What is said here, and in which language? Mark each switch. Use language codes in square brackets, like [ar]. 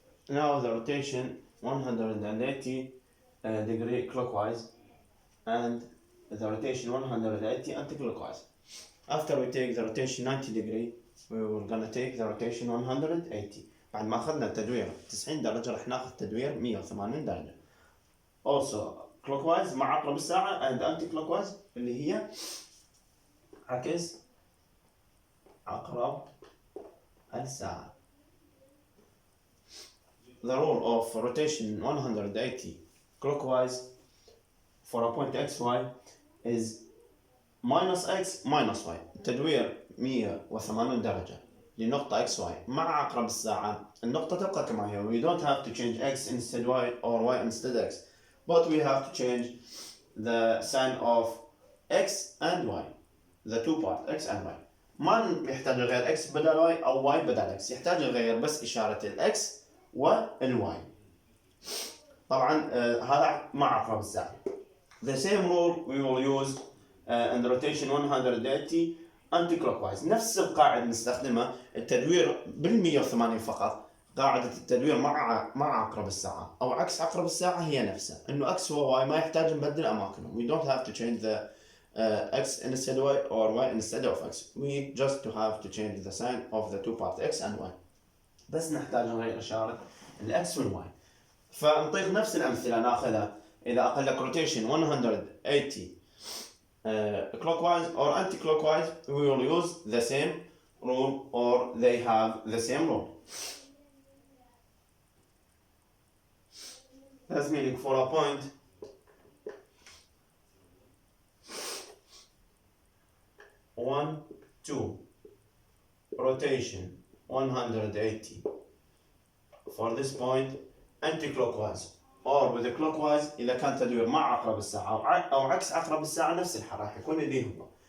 [en] Now the rotation 180 degree clockwise and the rotation 180 anti-clockwise. After we take the rotation 90 degree, we were gonna take the rotation 180. [ar] بعد ما أخذنا التدوير 90 درجة راح ناخذ تدوير 180 درجة. [en] Also clockwise [ar] مع عقرب الساعة [en] and anti-clockwise [ar] اللي هي عكس عقرب الساعة. [en] The rule of rotation 180 clockwise for a point xy is minus x minus y. [ar] تدوير 180 درجة لنقطة xy مع عقرب الساعة. النقطة تبقى كما هي. [en] We don't have to change x instead y or y instead x, but we have to change the sign of x and y, the two parts x and y. [ar] ما يحتاج نغير x بدل y أو y بدل x. يحتاج نغير بس إشارة ال x والواي. طبعا هذا مع عقرب الساعة. [en] The same rule we will use in the rotation 180 anti-clockwise. [ar] نفس القاعدة نستخدمها. التدوير بال180 فقط. قاعدة التدوير مع عقرب الساعة أو عكس عقرب الساعة هي نفسها. إنه x و y ما يحتاج نبدل أماكنهم. [en] We don't have to change the x instead y or y instead of x. We just have to change the sign of the two parts x and y. [ar] بس نحتاج نغير إشارة الإكس والواي. فنطيق نفس الأمثلة ناخذها. إذا أقول لك [en] rotation 180 clockwise or anti-clockwise, we will use the same rule or they have the same rule. That's meaning for a point one, two, rotation 180 for this point anti-clockwise or with the clockwise [ar] إذا كان تدوير مع عقرب الساعة أو عكس عقرب الساعة نفس الحال راح يكون اللي هو.